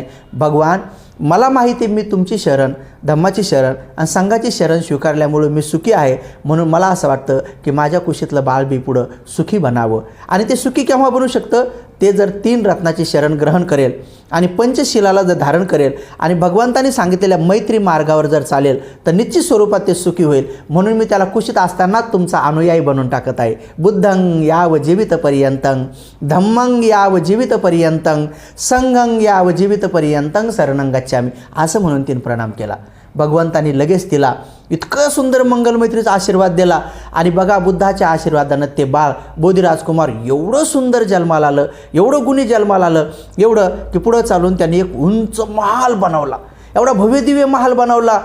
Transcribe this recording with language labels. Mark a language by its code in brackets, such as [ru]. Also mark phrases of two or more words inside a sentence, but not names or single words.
[mr] भगवान मला माहिती आहे मी तुमची शरण, धम्माची शरण आणि संघाची शरण स्वीकारल्यामुळे मी सुखी आहे, म्हणून मला असं वाटतं की माझ्या कुशीतलं बाळ बी पुढं सुखी बनावं आणि ते सुखी केव्हा बनू शकतं, ते जर 3 रत्नाची शरण ग्रहण करेल आणि पंचशिलाला जर धारण करेल आणि भगवंतांनी सांगितलेल्या मैत्री मार्गावर जर चालेल तर निश्चित स्वरूपात ते सुखी होईल. म्हणून मी त्याला कुशीत असतानाच तुमचा अनुयायी बनवून टाकत आहे. [pi] बुद्धं याव जीवितपर्यंतं, धम्मं याव जीवितपर्यंतं, संघं याव जीवितपर्यंतं शरणं गच्छामि, [mr] असं म्हणून तिने प्रणाम केला. भगवंतांनी लगेच तिला इतकं सुंदर मंगलमैत्रीचा आशीर्वाद दिला. आणि बघा, बुद्धाच्या आशीर्वादानं ते बाळ बोधिराजकुमार एवढं सुंदर जन्माला आलं, एवढं गुणी जन्माला आलं, एवढं की पुढं चालून त्यांनी एक उंच महाल बनवला, एवढा भव्यदिव्य महाल बनवला.